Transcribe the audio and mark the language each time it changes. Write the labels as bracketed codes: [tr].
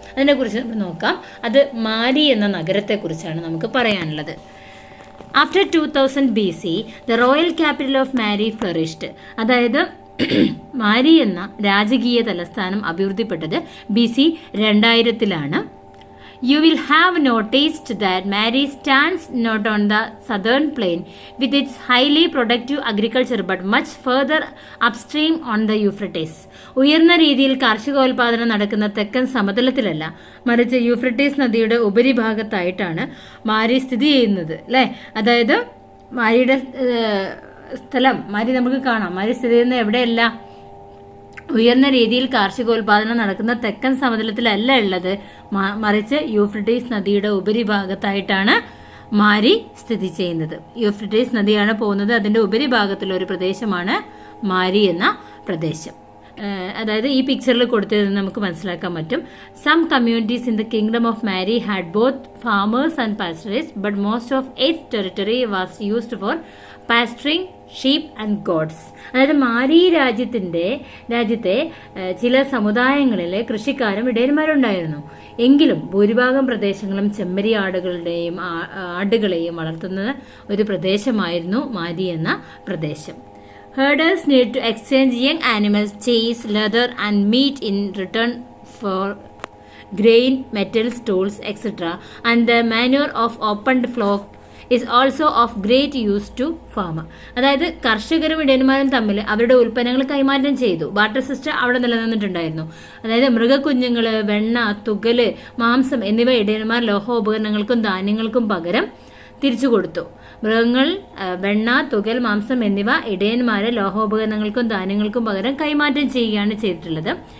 [ml] അതിനെക്കുറിച്ച് നമ്മൾ നോക്കാം. അത് മാരി എന്ന നഗരത്തെക്കുറിച്ചാണ് നമുക്ക് പറയാനുള്ളത്. [en] After 2000 BC the royal capital of Mari flourished. [ml] അതായത് മാരി എന്ന രാജകീയ തലസ്ഥാനം അഭിവൃദ്ധിപ്പെട്ടത് BC 2000-ലാണ്. [en] You will have noticed that Mary stands not on the southern plain with its highly productive agriculture but much further upstream on the Euphrates. [ml] ഉയർന്ന രീതിയിൽ കാർഷികോൽപാദനം നടക്കുന്ന തെക്കൻ സമതലത്തിലല്ല, മറിച്ച് Euphrates നദിയുടെ ഉപരിഭാഗത്തായിട്ടാണ് മാരി സ്ഥിതി ചെയ്യുന്നത്, അല്ലേ? അതായത് മാരിയുടെ സ്ഥലം മാരി നമുക്ക് കാണാം. മാരി സ്ഥിതി ചെയ്യുന്നത് എവിടെയല്ല? ഉയർന്ന രീതിയിൽ കാർഷികോൽപാദനം നടക്കുന്ന തെക്കൻ സമതലത്തിലല്ല ഉള്ളത്, മറിച്ച് യൂഫ്രട്ടീസ് നദിയുടെ ഉപരിഭാഗത്തായിട്ടാണ് മാരി സ്ഥിതി ചെയ്യുന്നത്. യൂഫ്രട്ടീസ് നദിയാണ് പോകുന്നത്, അതിന്റെ ഉപരിഭാഗത്തുള്ള ഒരു പ്രദേശമാണ് മാരി എന്ന പ്രദേശം. അതായത് ഈ പിക്ചറിൽ കൊടുത്തത് നമുക്ക് മനസ്സിലാക്കാൻ പറ്റും. [en] Some communities in the kingdom of Mari had both farmers and pasturers but most of its territory was used for pasturing sheep and goats. [ml] അതായത് മാരി രാജ്യത്തെ ചില സമുദായങ്ങളിലെ കൃഷിക്കാരും ഇടയന്മാരുണ്ടായിരുന്നു. എങ്കിലും ഭൂരിഭാഗം പ്രദേശങ്ങളും ചെമ്മരി ആടുകളെയും വളർത്തുന്ന ഒരു പ്രദേശമായിരുന്നു മാരി എന്ന പ്രദേശം. [en] Herders need to exchange young animals, cheese, leather and meat in return for grain, metals, tools, etc. And the manure of opened flock is also of great use to farmer. [ml] അതായത് കർഷകരും ഇടയന്മാരും തമ്മിൽ അവരുടെ ഉൽപ്പന്നങ്ങൾ കൈമാറ്റം ചെയ്തു. ബാർട്ടർ സിസ്റ്റം അവിടെ നിലനിന്നിട്ടുണ്ടായിരുന്നു. അതായത് മൃഗക്കുഞ്ഞുങ്ങള്, വെണ്ണ, തുകല്, മാംസം എന്നിവ ഇടയന്മാർ ലോഹോപകരണങ്ങൾക്കും ധാന്യങ്ങൾക്കും പകരം തിരിച്ചു കൊടുത്തു. മൃഗങ്ങൾ, വെണ്ണ, തുകൽ, മാംസം എന്നിവ ഇടയന്മാരെ ലോഹോപകരണങ്ങൾക്കും ധാന്യങ്ങൾക്കും പകരം കൈമാറ്റം ചെയ്യുകയാണ് ചെയ്തിട്ടുള്ളത്.